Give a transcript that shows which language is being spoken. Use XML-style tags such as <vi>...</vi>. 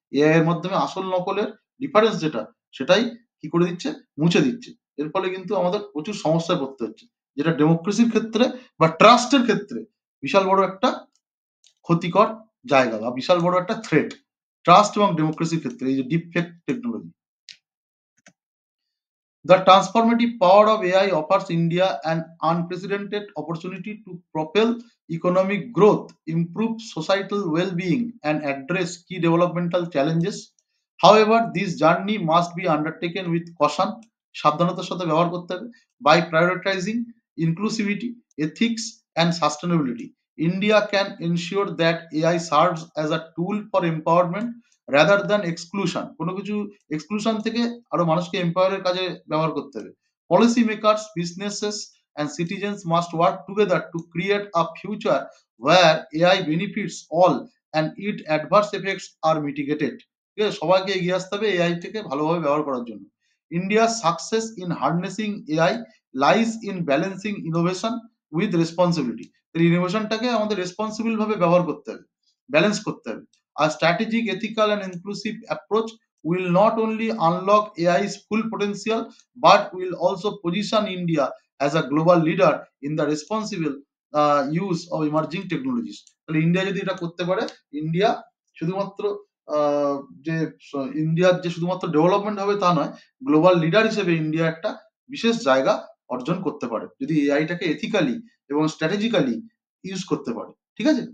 <bn>AI এর মাধ্যমে আসল নকলের ডিফারেন্স যেটা, সেটাই কি করে দিচ্ছে, মুছে দিচ্ছে। এর ফলে কিন্তু আমাদের প্রচুর সমস্যায় পড়তে হচ্ছে, যেটা ডেমোক্রেসির ক্ষেত্রে বা ট্রাস্টের ক্ষেত্রে বিশাল বড় একটা ক্ষতিকর জায়গা, বা বিশাল বড় একটা থ্রেট ট্রাস্ট এবং ডেমোক্রেসির ক্ষেত্রে, এই যে deepfake technology.</bn> <en>The transformative power of AI offers India an unprecedented opportunity to propel economic growth, improve societal well-being, and address key developmental challenges. However, this journey must be undertaken with caution,</en> <bn>সাবধানতার সাথে ব্যবহার করতে হবে,</bn> <en>by prioritizing inclusivity, ethics, and sustainability. India can ensure that AI serves as a tool for empowerment rather than exclusion.</en> <bn>কোনো কিছু exclusion থেকে আরো মানুষকে এম্পাওয়ারের কাজে ব্যবহার করতে হবে।</bn> <en>Policy makers, businesses and citizens must work together to create a future where AI benefits all and it adverse effects are mitigated.</en> <bn>ঠিক আছে? সবাইকে এগিয়ে আসতে হবে এআই থেকে ভালোভাবে ব্যবহার করার জন্য।</bn> <en>ইন্ডিয়ার success in harnessing AI lies in balancing innovation with responsibility.</en> <bn>ইনোভেশনটাকে আমাদের রেসপন্সিবল ভাবে ব্যবহার করতে হবে, ব্যালেন্স করতে হবে।</bn> <en>A strategic, ethical, and inclusive approach will not only unlock AI's full potential, but will also position India as a global leader in the responsible use of emerging technologies.</en> <bn>তাহলে India যদি এটা করতে পারে, India শুধুমাত্র যে ইন্ডিয়ার যে শুধুমাত্র ডেভেলপমেন্ট হবে তা নয়, গ্লোবাল লিডার হিসেবে ইন্ডিয়া একটা বিশেষ জায়গা অর্জন করতে পারে, যদি এআইটাকে এথিক্যালি এবং স্ট্র্যাটেজিক্যালি ইউজ করতে পারে। ঠিক আছে?</bn>